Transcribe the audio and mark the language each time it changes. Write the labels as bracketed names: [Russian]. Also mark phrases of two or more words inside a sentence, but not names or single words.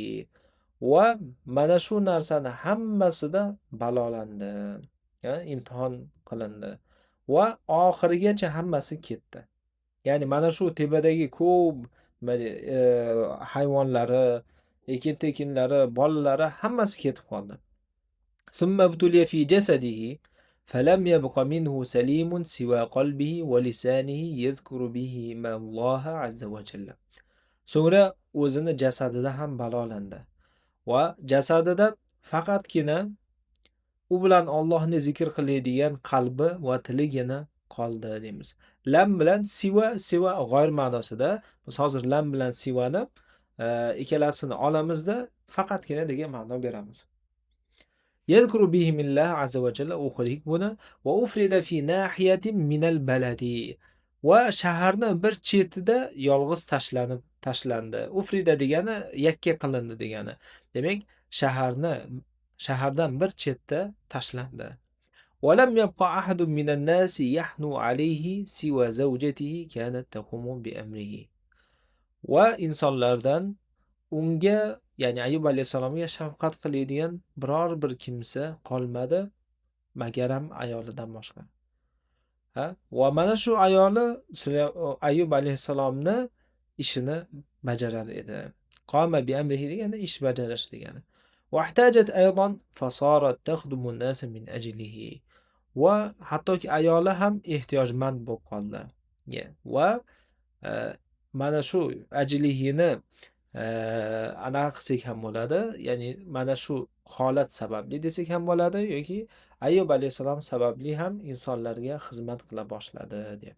[Uzbek] Va mana shu narsani hammasida balolandi. Ya'ni imtihon qilindi. Va oxirigacha hammasi ketdi. Ya'ni mana shu tepedagi ko'p hayvonlari, ekin-tekinlari, bolalari hammasi ketib qoldi. [Arabic] ثم ابتلي في جسده فلم يبق منه سليم سوى قلبه ولسانه يذكر به ما الله عز وجل. [Uzbek] So'ngra o'zini jasadida ham balolandi va jasadidan faqatgina u bilan Allohni zikr qiladigan qalbi va tiligina qoldi deymiz. Lam bilan siva g'oyir ma'nosida. Biz hozir lam bilan sivani ikkalasini olamizda faqatgina degan ma'no beramiz. [Arabic] يذكر به ما الله عز وجل, o'qidik buni. وأفرد في ناحية من البلد. [Uzbek] Va shaharni bir chetida yolg'iz tashlandi. Ufrida degani yakka qilindi degani. Demak, shahardan bir chetda tashlandi. [Arabic] ولم يبقى أحد من الناس يحنو عليه سوى زوجته كانت تقوم بأمره. [Uzbek] Va insonlardan unga, ya'ni Ayyub alayhissalomga shafqat qiladigan biror bir kimsa qolmadi, magaram ayolidan boshqa. Va mana shu ayoli Ayyub alayhissalomni ishini bajarar edi. [Arabic] قام بأمره [Uzbek] degani ish bajarish degani. [Arabic] واحتاجت أيضا فصارت تخدم الناس من أجله. [Uzbek] Va hattoki ayoli ham ehtiyojmand bo'lib qoldi. Va mana shu ajlihini anaqa qilsak ham bo'ladi, ya'ni mana shu holat sababli desak ham bo'ladi, yoki Ayyub alayhissalom sababli ham insonlarga xizmat qila boshladi deyapti.